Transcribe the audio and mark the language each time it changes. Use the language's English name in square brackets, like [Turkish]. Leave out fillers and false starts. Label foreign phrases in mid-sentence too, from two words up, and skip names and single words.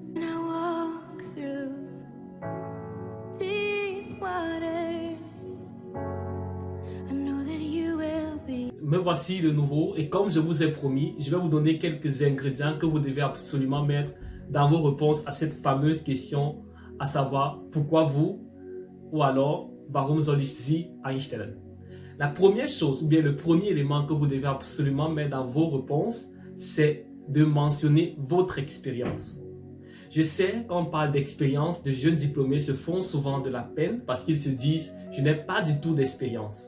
[French] Me voici de nouveau et comme je vous ai promis, je vais vous donner quelques ingrédients que vous devez absolument mettre dans vos réponses à cette fameuse question, à savoir pourquoi vous ou alors [German] warum soll ich Sie einstellen. [French] La première chose ou bien le premier élément que vous devez absolument mettre dans vos réponses, c'est de mentionner votre expérience. Je sais qu'on parle d'expérience, de jeunes diplômés se font souvent de la peine parce qu'ils se disent « je n'ai pas du tout d'expérience ».